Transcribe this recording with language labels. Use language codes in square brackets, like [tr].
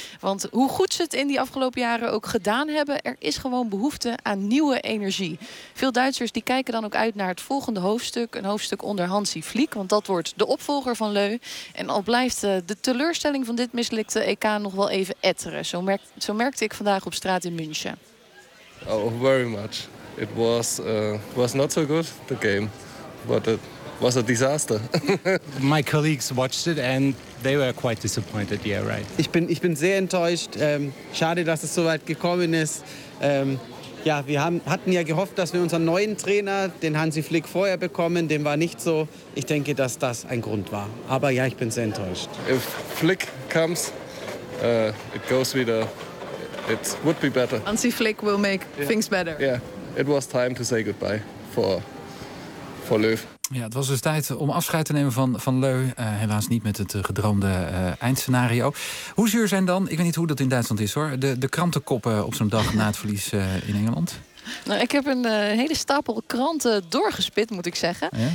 [nl] Want hoe goed ze het in die afgelopen jaren ook gedaan hebben... er is gewoon behoefte aan nieuwe energie. Veel Duitsers die kijken dan ook uit naar het volgende hoofdstuk. Een hoofdstuk onder Hansi Flick, want dat wordt de opvolger van Leu. En al blijft de teleurstelling van dit mislukte EK nog wel even etteren. Zo merkte ik vandaag op straat in München. [en] Oh, very much. It was not so good, the game. But it was a disaster. My colleagues watched it and... They were quite disappointed, yeah, right. [de] Ich bin sehr enttäuscht. Schade, dass es so weit gekommen ist. Wir hatten ja gehofft, dass wir unseren neuen Trainer, den Hansi Flick, vorher bekommen. Dem war nicht so. Ich denke, dass das ein Grund war. Aber ja, ich bin sehr enttäuscht. [en] If Flick comes, it goes wieder. It would be better. Hansi Flick will make things better. Yeah, it was time to say goodbye for Löw. [nl] Ja, het was dus tijd om afscheid te nemen van Leu. Helaas niet met het gedroomde eindscenario. Hoe zuur zijn dan, ik weet niet hoe dat in Duitsland is hoor... de krantenkoppen op zo'n dag na het verlies in Engeland? Nou, ik heb een hele stapel kranten doorgespit, moet ik zeggen. Ja?